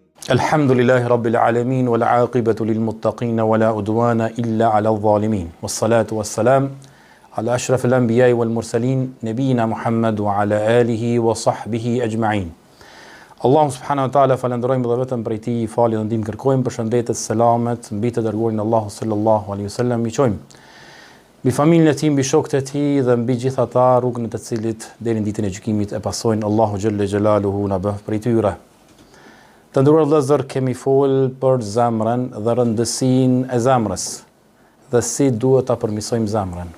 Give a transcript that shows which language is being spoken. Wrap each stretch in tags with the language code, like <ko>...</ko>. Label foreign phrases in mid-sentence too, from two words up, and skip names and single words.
<ar>الحمد لله رب العالمين، والعاقبة للمتقين، ولا عدوان إلا على الظالمين. والصلاة والسلام على أشرف الأنبياء والمرسلين، نبينا محمد وعلى آله وصحبه أجمعين.</ar> <sq>Allahu</sq> <ar>سبحانه وتعالى</ar> <sq>falenderojmë dhe vetëm prej tij falje dhe ndihmë kërkojmë, përshëndetje, selamet mbi të dërguarin Allahu</sq> <ar>صلى الله عليه وسلم,</ar> <sq>i çojmë mbi familjen e tij, mbi shokët e tij dhe mbi gjithë ata rrugën e të cilit deri në ditën e gjykimit e pasojnë. Allahu</sq> <ar>جل جلاله</ar> <sq>na bëf prej tyre. Të nderuar vëllezër, kemi fol për zemrën dhe rëndësinë e zemrës dhe si duhet ta përmirësojmë zemrën.</sq>